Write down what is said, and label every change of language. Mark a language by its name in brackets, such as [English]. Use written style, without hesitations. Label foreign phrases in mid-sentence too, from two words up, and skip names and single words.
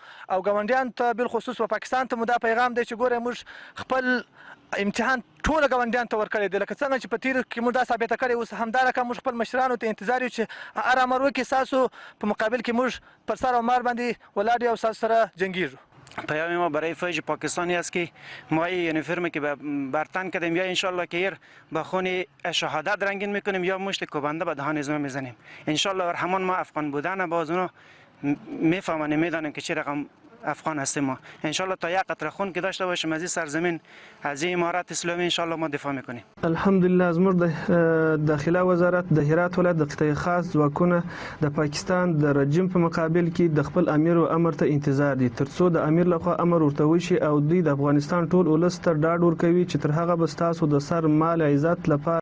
[Pashto] او ګاونډیانو ته بالخصوص په پاکستان ته مو دا پیغام دی چې ګوره موږ خپل امتحان ټول ګاونډیانو ته ورکړی دی. لکه څنګه چې په تیر کې موږ دا ثابته کړې، اوس همدا رقم موږ خپل مشرانو ته انتظار یو چې هر امر وکړي. ستاسو په مقابل کې موږ پر سر او مار باندې ولاړ یو او ستاسو سره جنګیږو. [Persian] پیام ما برای فوج پاکستانی است که ما این یونیفرمی که بر تن کردیم یا انشالله که ایر به خون شهادت رنگین میکنیم یا مشت کوبنده به دهان ازما میزنیم. انشالله همان ما افغان بودن باز اونو میفهمن میدانیم که چه رقم افغان هستیم. ما انشالله تا یک قطره خون که داشته باشیم از این سرزمین، از این امارت اسلامی، انشالله ما دفاع میکنیم. [Pashto] الحمدلله زموږ د داخله وزارت د هرات ولایت د قطعه خاص ځواکونه د پاکستان د رژیم په مقابل کې د خپل امیر او امر ته انتظار دي ترڅو د امیر لخوا امر ورته وشي او دوی د افغانستان ټول ولس ته ډاډ ورکوي چې تر هغه به ستاسو د سر مال عزت لپاره.